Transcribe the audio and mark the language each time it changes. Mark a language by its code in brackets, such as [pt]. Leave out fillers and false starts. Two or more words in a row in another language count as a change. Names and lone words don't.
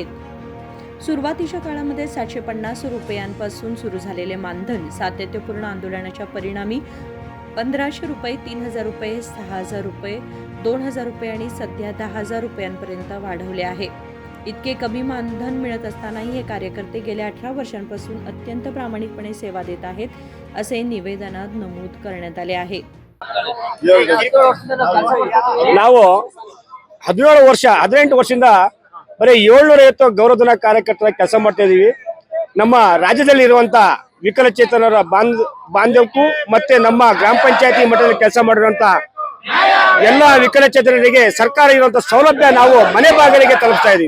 [mr] सुरुवातीच्या काळामध्ये 750 रुपयांपासून सुरू झालेले मानधन सातत्यपूर्ण आंदोलनाच्या परिणामी 1,500 रुपये, 3,000 रुपये, 6,000 रुपये, 2,000 रुपये आणि सध्या 10,000 रुपयांपर्यंत वाढवले आहे. इतके कमी मानधन मिळत असतानाही हे कार्यकर्ते गेल्या 18 वर्षांपासून अत्यंत प्रामाणिकपणे सेवा देत आहेत, असे निवेदनात नमूद करण्यात आले आहे. [kn] ನಾವು 17 ವರ್ಷ 18 ವರ್ಷದಿಂದ ಬರೀ 750 ಗೌರವಧನ ಕಾರ್ಯಕರ್ತರ ಕೆಲಸ ಮಾಡ್ತಾ ಇದೀವಿ. ನಮ್ಮ ರಾಜ್ಯದಲ್ಲಿ ಇರುವಂತ ವಿಕಲಚೇತನರ ಬಾಂಧವಕ್ಕೂ ಮತ್ತೆ ನಮ್ಮ ಗ್ರಾಮ ಪಂಚಾಯತಿ ಮಟ್ಟದಲ್ಲಿ ಕೆಲಸ ಮಾಡಿರುವಂತ ಎಲ್ಲ ವಿಕಲಚೇತನರಿಗೆ ಸರ್ಕಾರ ಇರುವಂತ ಸೌಲಭ್ಯ ನಾವು ಮನೆ ಬಾಗಿಲಿಗೆ ತಲುಪಿಸ್ತಾ ಇದೀವಿ.